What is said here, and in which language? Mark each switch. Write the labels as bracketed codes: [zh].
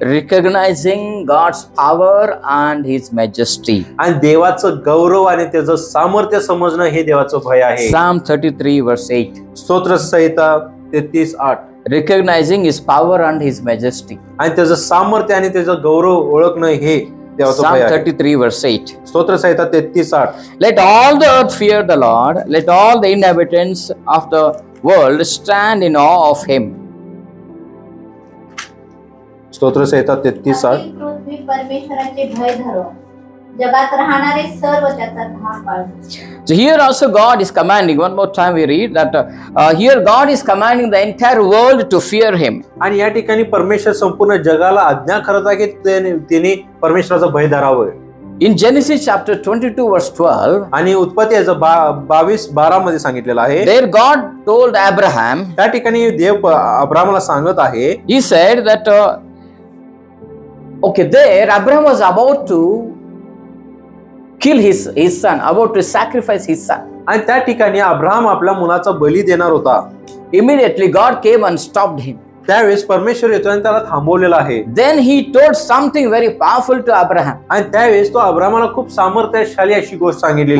[en] Recognizing God's power and His majesty. [mr] आणि देवाचं गौरव आणि त्याचं सामर्थ्य समजणं हे देवाचं भय आहे. [en] Psalm 33 verse 8. [mr] स्तोत्र संहिता 33:8. [en] Recognizing His power and His majesty. [mr] आणि त्याचं सामर्थ्य आणि त्याचं गौरव ओळखणं हे देवाचं [en] Psalm [mr] भय आहे. [en] 33 verse 8. [mr] स्तोत्र संहिता 33:8. [en] Let all the earth fear the Lord. Let all the inhabitants of the world stand in awe of Him. [mr] स्तोत्र संहिता 33:8. पृथ्वी परमेश्वराचे भय धरो, जगात राहणारे सर्व त्याचा धाक बाळगू. [en] So here also God is commanding. One more time we read that here God is commanding the entire world to fear Him. [mr] आणि या ठिकाणी परमेश्वर संपूर्ण जगाला आज्ञा करत आहे की त्यांनी परमेश्वराचं भय धरावं. [en] In Genesis chapter 22 verse 12, [mr] आणि उत्पत्ती 22:12 मध्ये सांगितलेलं आहे. [en] there God told Abraham, [mr] त्या ठिकाणी देव अब्राहमला सांगत आहे. [en] He said that okay, there Abraham was about to kill his son, about to sacrifice his son. [mr] आणि त्या ठिकाणी अब्राहम आपल्या मुलाचा बली देणार होता. [en] Immediately God came and stopped him. [mr] त्यावेळेस परमेश्वर येतो आणि त्याला थांबवलेला आहे. [en] Then he told something very powerful to Abraham. [mr] आणि त्यावेळेस तो अब्राहमाला खूप सामर्थ्यशाली अशी गोष्ट सांगितलेली